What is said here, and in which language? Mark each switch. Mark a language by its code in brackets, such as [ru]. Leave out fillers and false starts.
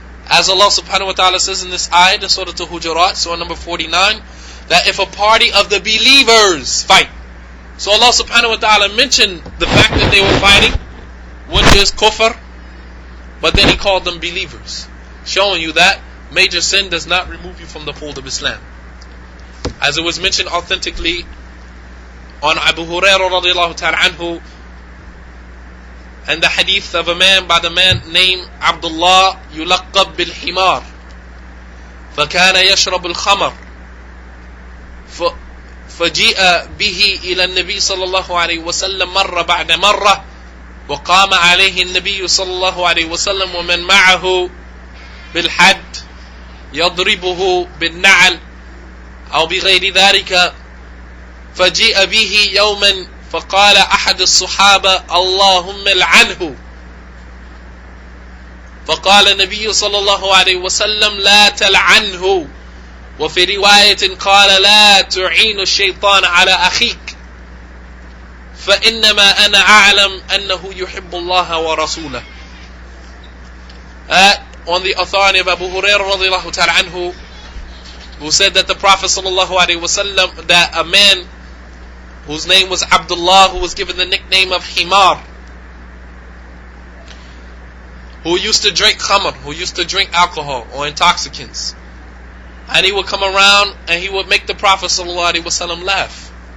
[en] As Allah subhanahu wa ta'ala says in this ayah in Surah Al-Hujuraat, Surah number 49, that if a party of the believers fight, so Allah subhanahu wa ta'ala mentioned the fact that they were fighting, which is kufr, but then He called them believers, showing you that major sin does not remove you from the fold of Islam. As it was mentioned authentically on Abu Hurayrah radiallahu ta'ala anhu, and the hadith of a man by the man named Abdullah [ar] yulaqab bil himar, فكان يشرب الخمر فجيء به إلى النبي صلى الله عليه وسلم مرة بعد مرة، وقام عليه النبي صلى الله عليه وسلم ومن معه بالحد يضربه بالنعل أو بغير ذلك. فجيء به يوما فقال أحد الصحابة اللهم العنه، فقال النبي صلى الله عليه وسلم لا تلعنه، وفي رواية قال لا تعين الشيطان على أخيك فإنما أنا أعلم أنه يحب الله ورسوله. [en] On the authority of Abu Hurayrah radiallahu ta'ala anhu, who said that the Prophet sallallahu alaihi wasallam, that a man whose name was Abdullah, who was given the nickname of Himar, who used to drink khamr, who used to drink alcohol or intoxicants, and he would come around and he would make the Prophet ﷺ laugh.